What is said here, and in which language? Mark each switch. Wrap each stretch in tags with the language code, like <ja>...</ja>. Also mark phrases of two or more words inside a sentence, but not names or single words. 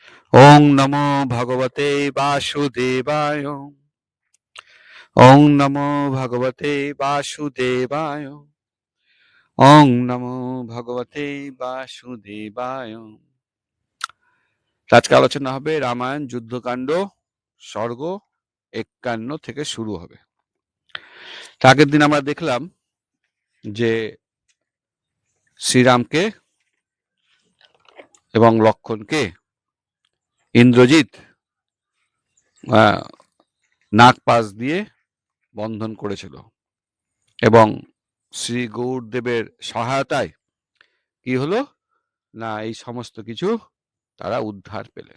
<sa>ওং নমো ভগবতে বাসুদেবায়। ওং নমো ভগবতে বাসুদেবায়। ওং নমো ভগবতে বাসুদেবায়।</sa> <bn>আজকে আলোচনা হবে রামায়ণ যুদ্ধকাণ্ড স্বর্গ 51 থেকে শুরু হবে। আগের দিন আমরা দেখলাম যে শ্রীরামকে এবং লক্ষণকে ইন্দ্রজিৎ নাগ পাশ দিয়ে বন্ধন করেছিল এবং শ্রী গৌরদেবের সহায়তায় কি হলো না এই সমস্ত কিছু তারা উদ্ধার পেলেন।</bn>